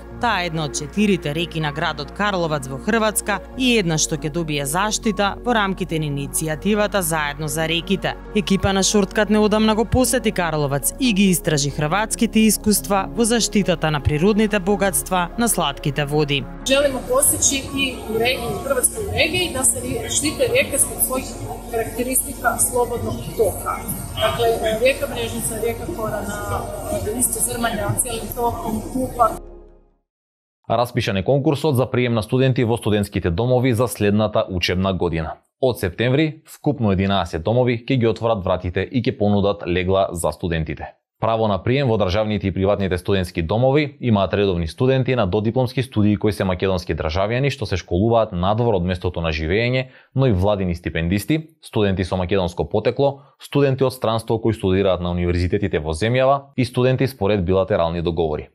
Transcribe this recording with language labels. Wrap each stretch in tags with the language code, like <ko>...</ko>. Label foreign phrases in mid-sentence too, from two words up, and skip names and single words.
<mk>Таа е една од 4 реки на градот Карловац во Хрватска и една што ќе добие заштита во рамките на иницијативата Заедно за реките. Екипа на Шорткат неодамна го посети Карловац и ги истражи хрватските искуства во заштитата на природните богатства на slatkите води.</mk> <hr>Želimo postići i u hrvatskoj regiji da se štite rijeke zbog svojih karakteristika slobodnog toka. Dakle, rijeka Mrežnica, rijeka Korana, isto Zrmanja, cijelim tokom, Kupa.</hr> <mk>Распишан е конкурсот за прием на студенти во студентските домови за следната учебна година. Од септември, вкупно 11 домови ќе ги отворат вратите и ќе понудат легла за студентите. Право на прием во државните и приватните студентски домови имаат редовни студенти на додипломски студии кои се македонски државјани што се школуваат надвор од местото на живење, но и владини стипендисти, студенти со македонско потекло, студенти од странство кои студираат на универзитетите во земјава и студенти според билатерални договори.</mk>